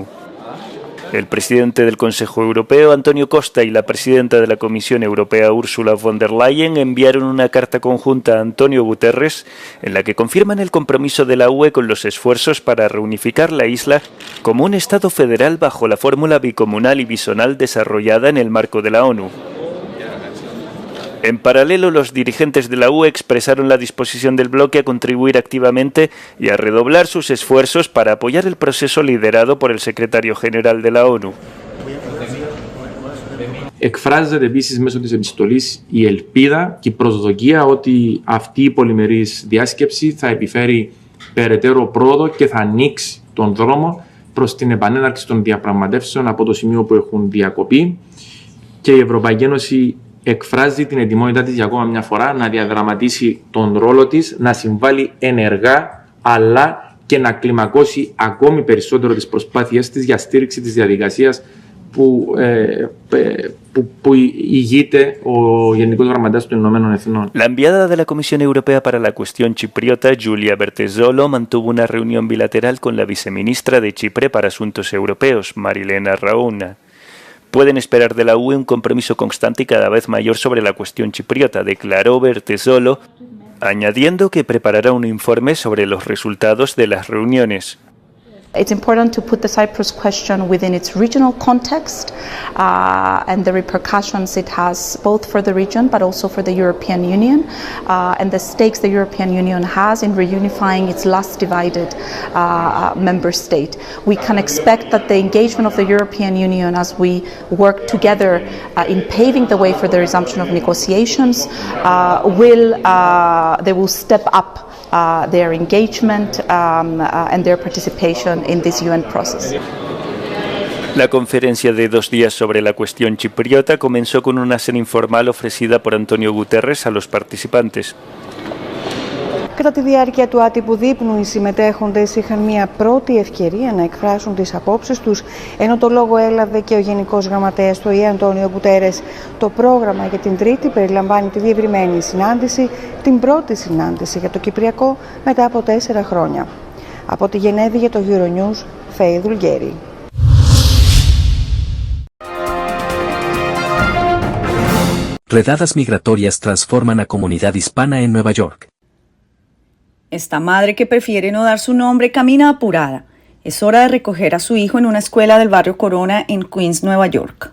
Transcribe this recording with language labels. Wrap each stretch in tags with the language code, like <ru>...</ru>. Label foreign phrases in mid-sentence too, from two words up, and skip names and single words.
<es>El presidente del Consejo Europeo, Antonio Costa, y la presidenta de la Comisión Europea, Ursula von der Leyen, enviaron una carta conjunta a Antonio Guterres en la que confirman el compromiso de la UE con los esfuerzos para reunificar la isla como un Estado federal bajo la fórmula bicomunal y bisonal desarrollada en el marco de la ONU. En paralelo, los dirigentes de la UE expresaron la disposición del bloque a contribuir activamente y a redoblar sus esfuerzos para apoyar el proceso liderado por el secretario general de la ONU.</es> <el>Εκφράζεται επίσης μέσω της επιστολής η ελπίδα και η προσδοκία ότι αυτή η πολυμερής διάσκεψη θα επιφέρει περαιτέρω πρόοδο και θα ανοίξει τον δρόμο προς την επανέναρξη των διαπραγματεύσεων από το σημείο που έχουν διακοπεί και η Ευρωπαϊκή Ένωση εκφράζει την ετοιμότητά της για ακόμα μια φορά να διαδραματίσει τον ρόλο της, να συμβάλλει ενεργά αλλά και να κλιμακώσει ακόμη περισσότερο τις προσπάθειές της για στήριξη της διαδικασίας που ηγείται ο Γενικός Γραμματέας των Ηνωμένων Εθνών.</el> <es>La enviada de la Comisión Europea para la cuestión chipriota, Giulia Bertesolo, mantuvo una reunión bilateral con la viceministra de Chipre para Asuntos Europeos, Marilena Rauna. Pueden esperar de la UE un compromiso constante y cada vez mayor sobre la cuestión chipriota, declaró Bertesolo, añadiendo que preparará un informe sobre los resultados de las reuniones.</es> <en>It's important to put the Cyprus question within its regional context and the repercussions it has both for the region but also for the European Union and the stakes the European Union has in reunifying its last divided member state. We can expect that the engagement of the European Union as we work together in paving the way for the resumption of negotiations they will step up their engagement and their participation in this UN process.</en> <es>La conferencia de 2 días sobre la cuestión chipriota comenzó con una cena informal ofrecida por Antonio Guterres a los participantes.</es> <el>Κατά τη διάρκεια του άτυπου δείπνου, οι συμμετέχοντες είχαν μια πρώτη ευκαιρία να εκφράσουν τις απόψεις τους, ενώ το λόγο έλαβε και ο Γενικός Γραμματέας του ΟΗΕ, Αντώνιο Γκουτέρες. Το πρόγραμμα για την Τρίτη περιλαμβάνει τη διευρυμένη συνάντηση, την πρώτη συνάντηση για το Κυπριακό μετά από 4 χρόνια. Από τη Γενέβη για το Euronews, Φέη Δουλγέρη.</el> <es>Redadas migratorias transforman a comunidad hispana en Nueva York. Esta madre que prefiere no dar su nombre camina apurada. Es hora de recoger a su hijo en una escuela del barrio Corona en Queens, Nueva York.</es>